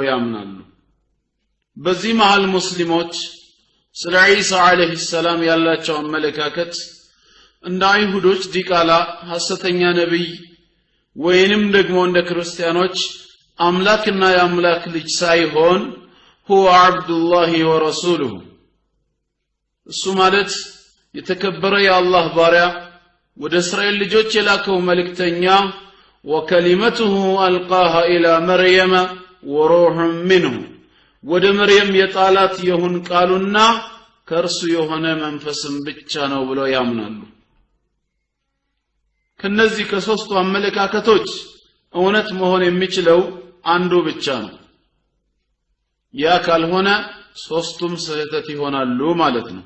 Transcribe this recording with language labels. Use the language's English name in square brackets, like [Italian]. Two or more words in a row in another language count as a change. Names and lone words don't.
[Amharic] ያምናሉ። በዚህ መሃል ሙስሊሞች ስለ ዒሳ [Arabic] عليه السلام [Amharic] ያላቸው አመለካከት እንደ አይሁዶች ዲቃላ ሐሰተኛ ነብይ ወይንም ደግሞ እንደ ክርስቲያኖች አምላክና የአምላክ ልጅ ሳይሆን [Arabic] هو عبد الله ورسوله [Amharic] እሱ ማለት የተከበረ የአላህ ባሪያ ወደ እስራኤል ልጆች የላከው መልእክተኛ [Arabic] وكلمته ألقاها إلى مريم وروح منه [Amharic] ወደ መርየም የጣላት ይሁን ቃሉና ከርሱ የሆነ መንፈስም ብቻ ነው ብለው ያምናሉ። ከነዚህ ከሶስቱ አመለካከቶች እውነት መሆን የሚችለው አንዱ ብቻ ነው። ያ ካልሆነ ሶስቱም ስህተት ይሆናሉ ማለት ነው።